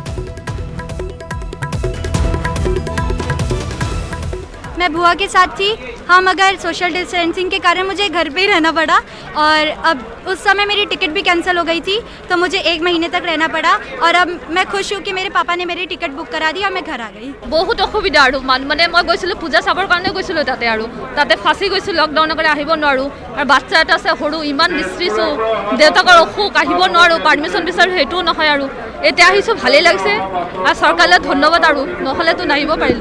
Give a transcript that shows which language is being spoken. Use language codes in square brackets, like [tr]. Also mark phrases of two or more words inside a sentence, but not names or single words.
[hi] मैं बुआ के साथ थी हाँ, मगर सोशल डिस्टेंसिंग के कारण मुझे घर पे ही रहना पड़ा और अब उस समय मेरी टिकट भी कैंसिल हो गई थी, तो मुझे 1 महीने तक रहना पड़ा और अब मैं खुश हूँ कि मेरे पापा ने मेरी टिकट बुक करा दी और मैं घर आ गई। [as] बहुत অসুবিধা আৰু মানে মই গৈছিলোঁ পূজা চাবৰ কাৰণে গৈছিলোঁ তাতে ফাঁচি গৈছোঁ লকডাউনৰ কাৰণে আহিব নোৱাৰোঁ আৰু বাচ্চা এটা আছে সৰু ইমান বিচৰিছোঁ দেউতাকৰ অসুখ আহিব নোৱাৰোঁ পাৰ্মিশ্যন বিচাৰোঁ সেইটোও নহয় আৰু এতিয়া আহিছোঁ ভালেই লাগিছে আৰু চৰকাৰলৈ ধন্যবাদ আৰু নহ'লেতো নাহিব পাৰিলোঁ।